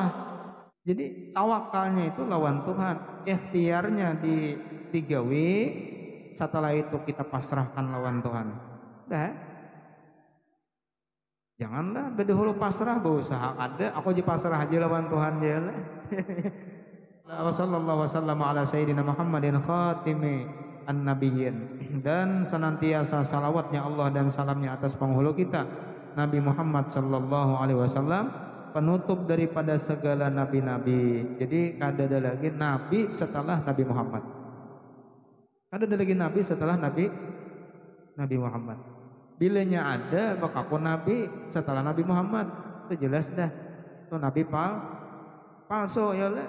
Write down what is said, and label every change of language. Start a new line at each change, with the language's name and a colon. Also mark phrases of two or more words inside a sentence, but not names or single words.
Banjar: Jadi tawakalnya itu lawan Tuhan, ikhtiarnya digawe, setelah itu kita pasrahkan lawan Tuhan. Dah, janganlah bedahulu pasrah, berusaha ada, aku aja pasrah aja lawan Tuhan ya lah.
Arabic: وصلى الله وسلم على سيدنا محمد خاتم النبيين,
Indonesian: dan senantiasa salawatnya Allah dan salamnya atas penghulu kita Nabi Muhammad
Arabic: صلى الله عليه وسلم,
Indonesian: penutup daripada segala nabi-nabi.
Banjar: Jadi kada ada lagi nabi setelah Nabi Muhammad, kada ada lagi nabi setelah Nabi Muhammad. Bilanya ada maka aku nabi setelah Nabi Muhammad, itu jelas dah itu nabi palsu ya lah.